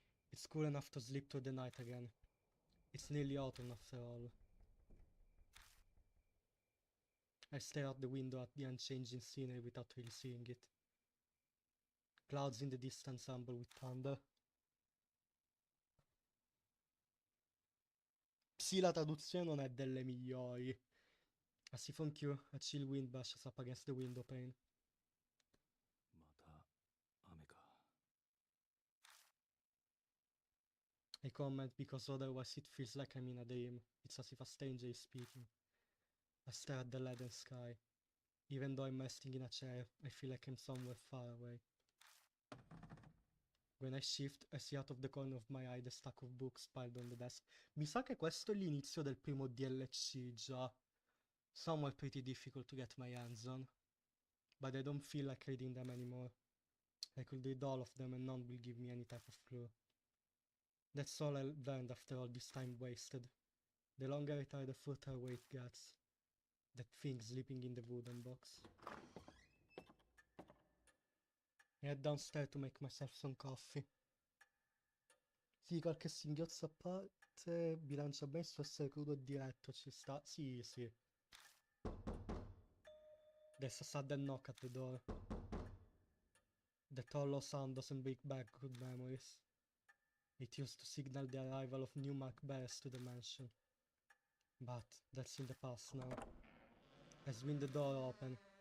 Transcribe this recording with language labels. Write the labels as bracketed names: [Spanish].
[English] It's cool enough to sleep through the night again. It's nearly autumn after all. I stare out the window at the unchanging scenery without really seeing it. Clouds in the distance rumble with thunder. [Italian] Sì, la traduzione non è delle migliori. [English] A siphon cue, a chill wind brushes up against the window pane. [Japanese] また雨か。 [English] I comment because otherwise it feels like I'm in a dream. It's as if a stranger is speaking. I stare at the leaden sky. Even though I'm resting in a chair, I feel like I'm somewhere far away. When I shift, I see out of the corner of my eye the stack of books piled on the desk. [Italian] Mi sa che questo è l'inizio del primo DLC già. [English] Some were pretty difficult to get my hands on. But I don't feel like reading them anymore. I could read all of them and none will give me any type of clue. That's all I learned after all this time wasted. The longer I try, the further away it gets. That thing sleeping in the wooden box. I head downstairs to make myself some coffee. [Italian] Sì, qualche singhiozzo a parte, bilancia bene su essere crudo e diretto, ci sta. Sì, sì. [English] There's a sudden knock at the door. That hollow sound doesn't bring back good memories. It used to signal the arrival of new Mark bears to the mansion. But that's in the past now. I swing the door open.